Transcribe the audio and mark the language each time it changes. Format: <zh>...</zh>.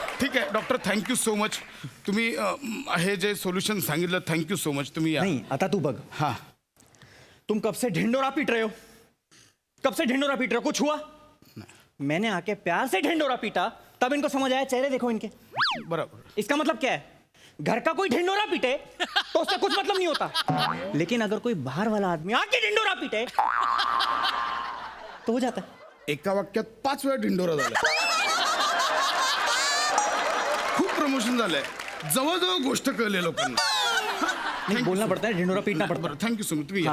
<mr>ठीक आहे doctor</mr> <en>Thank you so much.</en> <mr>तुम्ही हे जे सोल्युशन सांगितलं थँक्यू सो मच. तुम्ही या. नहीं आता तू बग. हाँ</mr> <hi>तुम कब से ढिंडोरा पीट रहे हो. कब से ढिंडोरा पीट रहे हो. कुछ हुआ. मैंने आके प्यार से ढिंडोरा पीटा तब इनको समझ आया. चेहरे देखो इनके.</hi> <mr>बरोबर.</mr> <hi>इसका मतलब क्या है. घर का कोई ढिंडोरा पीटे तो उससे कुछ मतलब नहीं होता. लेकिन अगर कोई बाहर वाला आदमी आके ढिंडोरा पीटे तो हो जाता है.</hi> <mr>एका वाक्यात 5 वेळा ढिंडोरा झाला. खूप प्रमोशन झालंय. जवळजवळ गोष्ट कळली लोकांना.</mr> <hi>नहीं बोलना पड़ता है. ढिंडोरा पीटना पड़ता</hi> <mr>बरं</mr> <en>Thank you so much.</en> <mr>तुम्ही या.</mr>